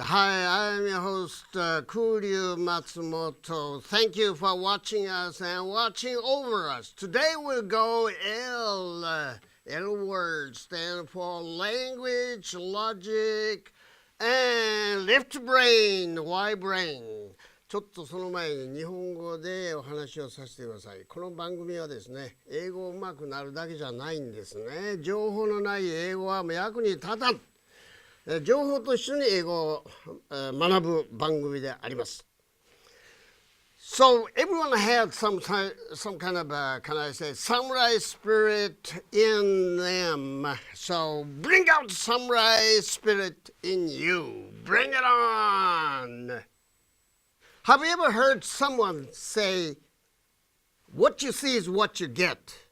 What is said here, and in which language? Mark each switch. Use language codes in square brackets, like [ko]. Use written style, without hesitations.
[en] Hi, I'm your host, Kuryu Matsumoto. Thank you for watching us and watching over us. Today we'll go L. L words stand for language, logic, and left brain, Y brain. [ja] ちょっとその前に日本語でお話をさせてください。この番組はですね、英語うまくなるだけじゃないんですね。情報のない英語は役に立たん。情報と一緒に英語を学ぶ番組であります。 [en] So everyone had some kind of, can I say, samurai spirit in them. So bring out samurai spirit in you. Bring it on. Have you ever heard someone say, what you see is what you get?